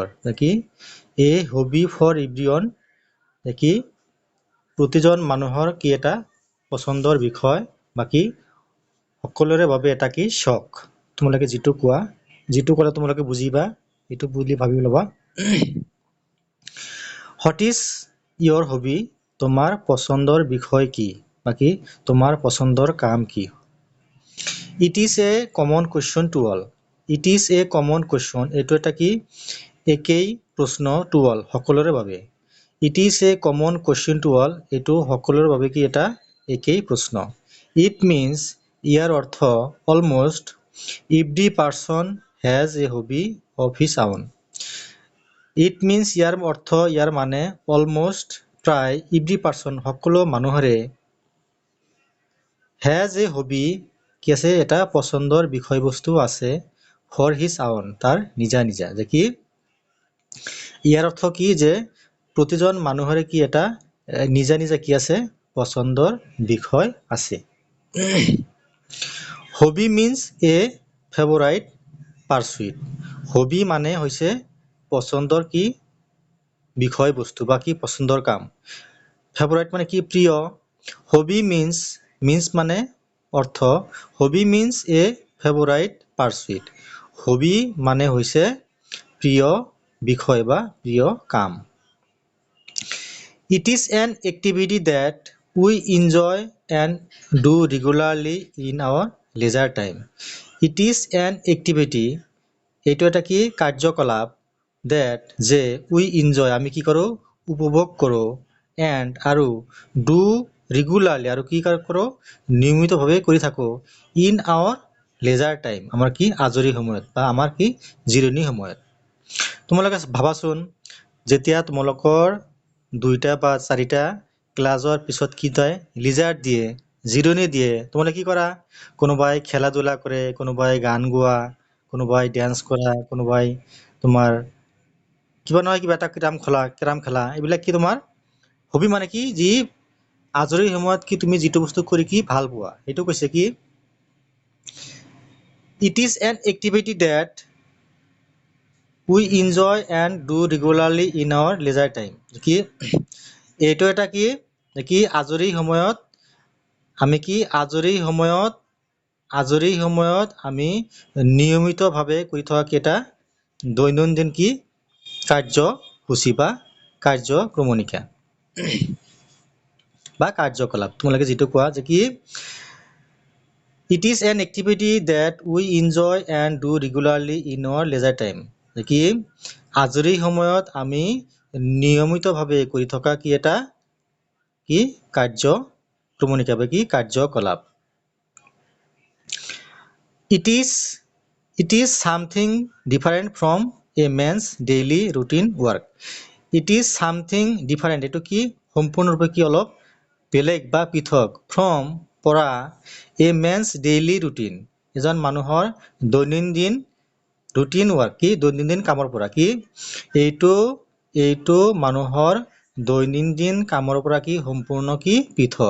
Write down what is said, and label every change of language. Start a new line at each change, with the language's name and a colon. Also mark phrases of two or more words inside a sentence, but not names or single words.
Assamese: কি
English: a hobby for everyone
Assamese: কি প্ৰতিজন মানুহৰ কি এটা পছন্দৰ বিষয় বা কি সকলোৰে বাবে এটা কি শখ। তোমালোকে যেটো কোৱা, যেটো ক'লে তোমালোকে বুজিবা, এটো বুলি ভাবি লবা।
English: What is your hobby?
Assamese: তোমাৰ পছন্দৰ বিষয় কি বা কি তোমাৰ পছন্দৰ কাম কি?
English: It is a common question to all. It is a common question.
Assamese: এটো এটা কি একেই প্ৰশ্ন
English: to all
Assamese: সকলোৰে বাবে।
English: It is a common question to all.
Assamese: এটো সকলোৰে বাবে কি এটা একেই প্ৰশ্ন।
English: It means
Assamese: ইয়াৰ অৰ্থ
English: almost every person has a hobby of his own. It means
Assamese: ইয়াৰ অৰ্থ ইয়াৰ মানে almost প্ৰায়
English: every person
Assamese: সকলো মানুহৰে
English: has a hobby
Assamese: কি আছে এটা পছন্দৰ বিষয়বস্তু আছে
English: for his own
Assamese: তাৰ নিজা নিজা। যে কি ইয়াৰ অৰ্থ কি যে প্ৰতিজন মানুহৰে কি এটা নিজা নিজা কি আছে পছন্দৰ বিষয় আছে।
English: Hobby means a favorite pursuit.
Assamese: Hobby মানে হৈছে পছন্দৰ কি বিষয়বস্তু বা কি পছন্দৰ কাম। ফেভাৰিট মানে কি প্ৰিয়।
English: হবি means
Assamese: মানে অৰ্থ
English: হবি means a favorite pursuit.
Assamese: হবি মানে হৈছে প্ৰিয় বিষয় বা প্ৰিয় কাম।
English: It is an activity that we enjoy and do regularly in our leisure time. It is an activity
Assamese: এইটো এটা কি কাৰ্যকলাপ that যে
English: we enjoy
Assamese: আমি কি কৰো উপভোগ কৰো and আৰু
English: do regularly
Assamese: আৰু কি কৰো নিয়মিতভাৱে কৰি থাকো
English: in our leisure time
Assamese: আমাৰ কি আজৰি সময়ত বা আমাৰ কি জিৰণি সময়ত। তোমালোকে ভাবাচোন যেতিয়া তোমালোকৰ 2টা বা 4টা ক্লাছৰ পিছত কি হয় লিজাৰ দিয়ে জিৰণি দিয়ে তোমালোকে কি কৰা কোনোবাই খেলা ধূলা কৰে কোনোবাই গান গোৱা কোনোবাই ডান্স কৰা কোনোবাই তোমাৰ কিবা নহয় কিবা এটা কেৰাম খেলা এইবিলাক কি তোমাৰ হবি মানে কি যি আজৰি সময়ত কি তুমি যেটো বস্তু কৰি কি ভাল পোৱা এটো কৈছে কি
English: It is an activity that we enjoy and do regularly in our leisure time.
Assamese: কি এইটো এটা কি কি আজৰি সময়ত আমি কি আজৰি সময়ত আমি নিয়মিতভাৱে কৰি থকা এটা দৈনন্দিন কি কাৰ্যসূচী বা কাৰ্যক্ৰমণিকা বা কাৰ্যকলাপ তোমালোকে যেটো কোৱা যে কি
English: It is an activity that we enjoy and do regularly in our leisure time.
Assamese: যে কি আজৰি সময়ত আমি নিয়মিতভাৱে কৰি থকা কি এটা কি কাৰ্যক্ৰমণিকা বা কি কাৰ্যকলাপ।
English: It is something different from a man's daily routine work. It is something different
Assamese: এটো কি সম্পূৰ্ণৰূপে কি অলপ বেলেগ বা পৃথক from পৰা
English: a man's daily routine
Assamese: এজন মানুহৰ দৈনন্দিন
English: routine work
Assamese: কি দৈনন্দিন কামৰ পৰা কি এইটো মানুহৰ দৈনন্দিন কামৰ পৰা কি সম্পূৰ্ণ কি পৃথক।